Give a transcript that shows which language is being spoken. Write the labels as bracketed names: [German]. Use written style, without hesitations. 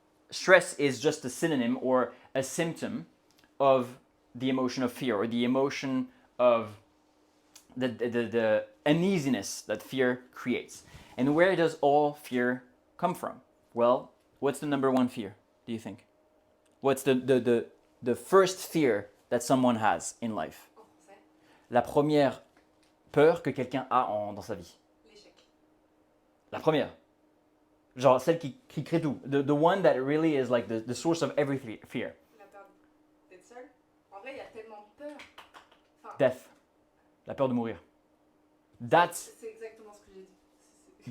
[English] Stress is just a synonym or a symptom of the emotion of fear or the emotion of the uneasiness that fear creates. And where does all fear come from? Well, what's the number one fear, do you think? What's the first fear that someone has in life? [French] En français, La première peur que quelqu'un a dans sa vie. l'échec. La première. Genre celle qui crée tout. [English] The one that really is like the source of every fear. [French] La peur d'être seul. En vrai, il y a tellement de peur. Enfin, [English] Death. [French] La peur de mourir. [English] That's [French] c'est exactement ce que j'ai dit.